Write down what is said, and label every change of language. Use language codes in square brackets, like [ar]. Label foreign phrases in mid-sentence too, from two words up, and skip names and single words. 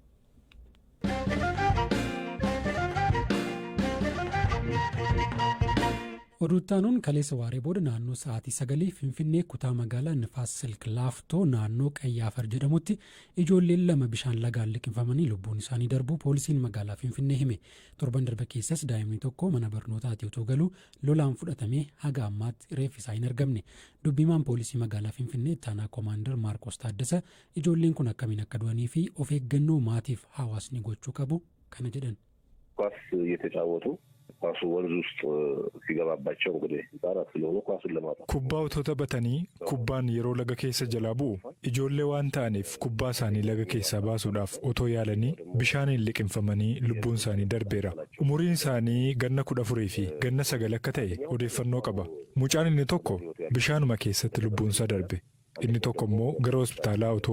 [om] Oduuttaanuun kaleessa waaree booda naannoo sa'aatii 9 Finfinnee kutaa magaalaa Nifaas Silk Laaftoo naannoo Qayyaafar jedhamutti ijoolleen 2 bishaan lagaan liqimfamanii lubbuun isaanii darbuu poolisiin magaalaa Finfinnee hime. Torban darbe keessas daa'imni tokko mana barnootaatti utoo galuu lolaan fudhatamee haga ammaatti reeffi isaa hin argamne. Dubbimaan poolisii magaalaa Finfinnee ittaanaa koomaandar Maarqos Taaddasa ijoolleen kun akkamiin akka du'anii fi of eeggannoo maatiif hawaasni gochuu qabu kana jedhan. [am] ኳሱ ወንዝ ውስጥ ሲገባባቸው እንግዲህ ዛራት ስለሆነ ኳሱን ለማውጣት [om] kubbaa utoo taphatanii kubbaan yeroo laga keessa jalaa bu'u ijoollee waan ta'aniif kubbaa isaanii laga keessaa baasuudhaaf otoo yaalanii bishaaniin liqimfamanii lubbuun isaanii darbeera umuriin isaanii ganna 14 fi ganna 9 akka ta'e odeeffannoo qaba mucaan inni tokko bishaanuma keessatti lubbuun isaa darbe inni tokko immoo gara hospitaalaa utoo